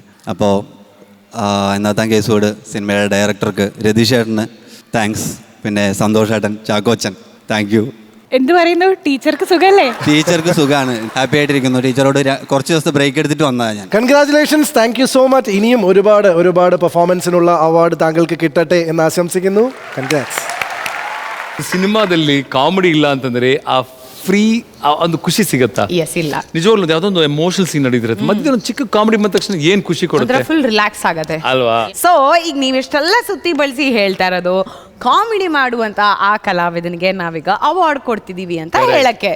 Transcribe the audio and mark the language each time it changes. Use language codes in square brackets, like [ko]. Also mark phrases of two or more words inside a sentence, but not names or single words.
[ml] അപ്പോൾ എന്നാത്താൻ കേസുവീട് സിനിമയുടെ ഡയറക്ടർക്ക് രതീഷേട്ടന് താങ്ക്സ്, പിന്നെ സന്തോഷേട്ടൻ, ചാക്കോച്ചൻ, [en] thank you. [ml] എന്ത് പറയുന്നു, ടീച്ചർക്ക് സുഖല്ലേ? ടീച്ചർക്ക് സുഖമാണ്, ഹാപ്പി ആയിട്ടിരിക്കുന്നു. ടീച്ചറോട് കുറച്ച് ദിവസത്തെ ബ്രേക്ക് എടുത്തിട്ട് വന്നതാണ് ഞാൻ. [en] Congratulations, thank you so much. [ml] ഇനിയും ഒരുപാട് പെർഫോമൻസിനുള്ള അവാർഡ് താങ്കൾക്ക് കിട്ടട്ടെ എന്ന് ആശംസിക്കുന്നു. കൺഗ്രാറ്റ്സ്. [kn] ಸಿನಿಮಾದಲ್ಲಿ ಕಾಮಿಡಿ ಇಲ್ಲ ಅಂತಂದ್ರೆ ಆ ಫ್ರೀ ಒಂದು ಖುಷಿ ಸಿಗತ್ತಾ? ಇಲ್ಲ ನಿಜವಾಗ್ಲೂ ಯಾವುದೊಂದು [en] emotional scene [kn] ನಡೀತಿರುತ್ತೆ, ಮಧ್ಯೆ ಒಂದು ಚಿಕ್ಕ ಕಾಮಿಡಿ ಬಂದ ತಕ್ಷಣ ಏನ್ ಖುಷಿ ಕೊಡುತ್ತೆ, [en] full relax [kn] ಆಗತ್ತೆ ಅಲ್ವಾ? ಸೊ ಈಗ ನೀವೆಷ್ಟೆಲ್ಲ ಸುತ್ತಿ ಬಳಸಿ ಹೇಳ್ತಾ ಇರೋದು ಕಾಮಿಡಿ ಮಾಡುವಂತ ಆ ಕಲಾವಿದನಿಗೆ ನಾವೀಗ ಅವಾರ್ಡ್ ಕೊಡ್ತಿದೀವಿ ಅಂತ ಹೇಳಕ್ಕೆ.